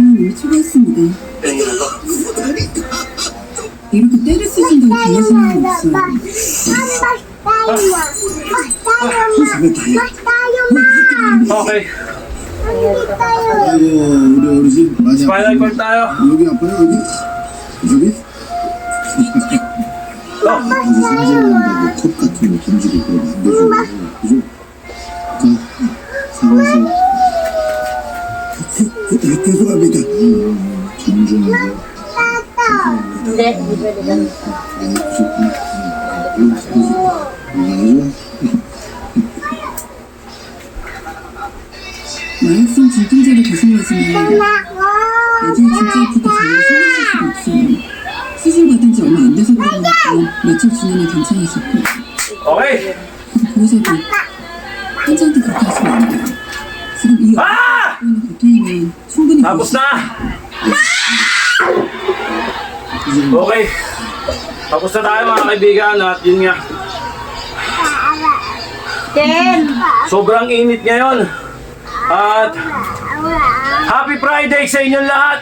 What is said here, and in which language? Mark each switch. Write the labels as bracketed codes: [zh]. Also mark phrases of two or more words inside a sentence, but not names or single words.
[ko] 추가했습니다. [tl] Kanina to. [ko] 이렇게 때를 쓰신다고 달라지는 거 없어요. [tl] Okay. [ko] 아이고 우리 어르신 많이 아파. [en] Final call [tl] tayo. [ko] 여기 아파요 여기? 여기? 거기서 화장한다고 컵 같은 거 던지고 그러면 안 되죠. 그죠? 자, 사과서 죄송합니다. 존중하고 [tl] Hindi, hindi pwede ganun. [ko] 마약성 진통제를 계속 맞으면 나중에 진짜 아프게 정말 생각할 수가 없어요. 수술 받은 지 얼마 안 돼서 그런 것도 며칠 지나면 괜찮아졌고 [tl] Okay. [ko] 보호자도 환자한테 그렇게 하시면 안 돼요. 지금 이 어려운 고통이면 충분히 [tl] Tapos na! Okay. Tapos na tayo mga kaibigan at yun nga. Ken! Sobrang init ngayon. At [en] Happy Friday [tl] sa inyong lahat.